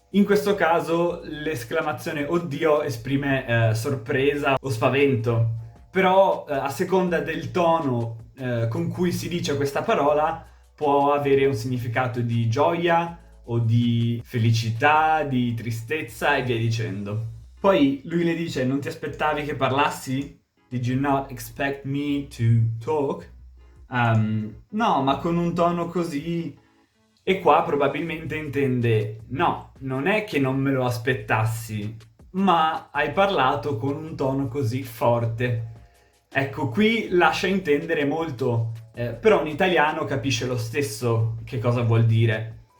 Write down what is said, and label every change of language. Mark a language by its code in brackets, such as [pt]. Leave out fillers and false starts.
[it] In questo caso l'esclamazione "oddio" esprime sorpresa o spavento, però a seconda del tono con cui si dice questa parola può avere un significato di gioia o di felicità, di tristezza e via dicendo. Poi lui le dice "non ti aspettavi che parlassi? [en] Did you not expect me to talk?" [it] No, ma con un tono così... E qua probabilmente intende no, non è che non me lo aspettassi, ma hai parlato con un tono così forte. Ecco, qui lascia intendere molto, però un italiano capisce lo stesso che cosa vuol dire.